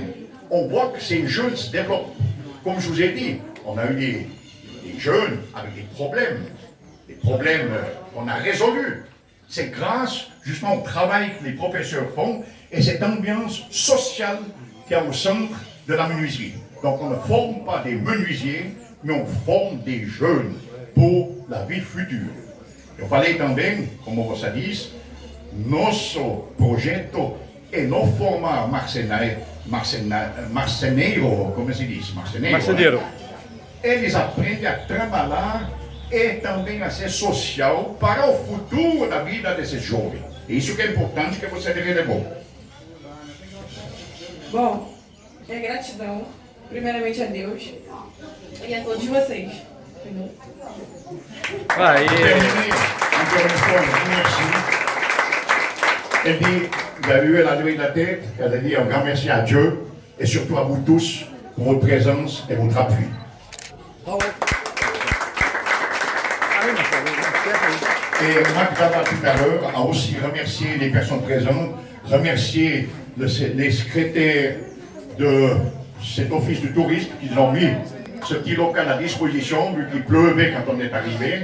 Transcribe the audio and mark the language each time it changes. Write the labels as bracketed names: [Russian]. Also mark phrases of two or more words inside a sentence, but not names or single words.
[French] On voit que ces jeunes se développent. Comme je vous ai dit, on a eu des jeunes avec des problèmes qu'on a résolus. C'est grâce justement au travail que les professeurs font et cette ambiance sociale qu'il y a au centre de la menuiserie. Donc on ne forme pas des menuisiers, mais on forme des jeunes pour la vie future. [Portuguese] Eu falei também, como você diz, nosso projeto e não forma marceneiro, como se diz? Marceneiro. Eles aprendem a trabalhar e também a ser social para o futuro da vida desses jovens. Isso que é importante que você relevou. Bom, é gratidão, primeiramente a Deus e a todos vocês. Entendeu? Aí. [French] Elle dit, vous avez eu la levée de la tête, elle a dit un grand merci à Dieu et surtout à vous tous pour votre présence et votre appui. Et Marc Dava tout à l'heure a aussi remercié les personnes présentes, remercié les secrétaires de cet office du tourisme qui ont mis ce petit local à disposition vu qu'il pleuvait quand on est arrivé.